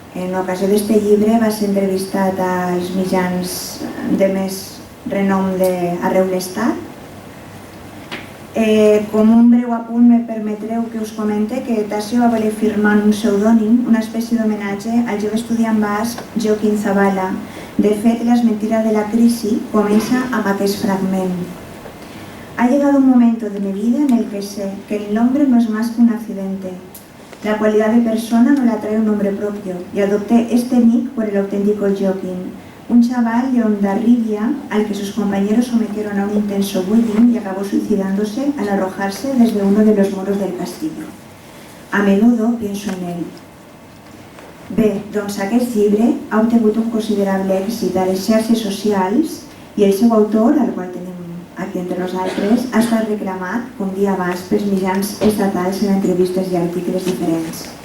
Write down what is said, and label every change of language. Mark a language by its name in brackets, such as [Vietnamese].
[Catalan] En ocasió d'este llibre va ser entrevistat als mitjans de més renom d'arreu l'estat. Com un breu apunt me permetreu que us comente que Tasio va voler firmar un pseudònim, una espècie d'homenatge al jove estudiant basc Joaquín Zabala. De fet, Las mentiras de la crisi comença amb aquest fragment. [Spanish] Ha llegado un momento de mi vida en el que sé que el nombre no es más que un accidente. La cualidad de persona no la trae un nombre propio y adopté este nick por el auténtico Joaquín, un chaval de Hondarribia al que sus compañeros sometieron a un intenso bullying y acabó suicidándose al arrojarse desde uno de los muros del castillo. A menudo pienso en él. [Catalan] Bé, doncs aquest llibre ha obtingut un considerable èxit a les xarxes socials i el seu autor, al qual tenim aquí entre nosaltres, ha estat reclamat, com dia abans, pels mitjans estatals en entrevistes i articles diferents.